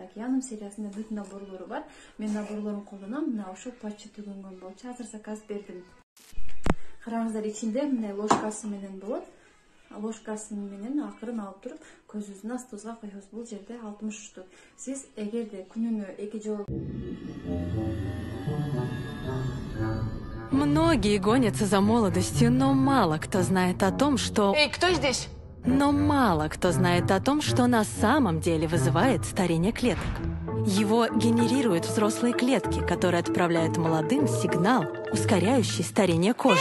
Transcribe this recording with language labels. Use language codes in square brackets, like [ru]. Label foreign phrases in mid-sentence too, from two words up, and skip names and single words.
[ky] Океанум сериясында бүт наборлору бар. Мен наборлорун колдоном. Мына ушул патчы түгөнгөн болчу. Азыр заказ бердим. Караңыздар, ичинде мындай ложкасы менен болот. Ложкасы менен акырын алып туруп көзүбүздүн астыбызга коебуз. Бул жерде 60 штук. Сиз эгерде күнүнө 2 жолу [ru] Многие гонятся за молодостью, но мало кто знает о том, что... Эй, кто здесь? Но мало кто знает о том, что на самом деле вызывает старение клеток. Его генерируют взрослые клетки, которые отправляют молодым сигнал, ускоряющий старение кожи.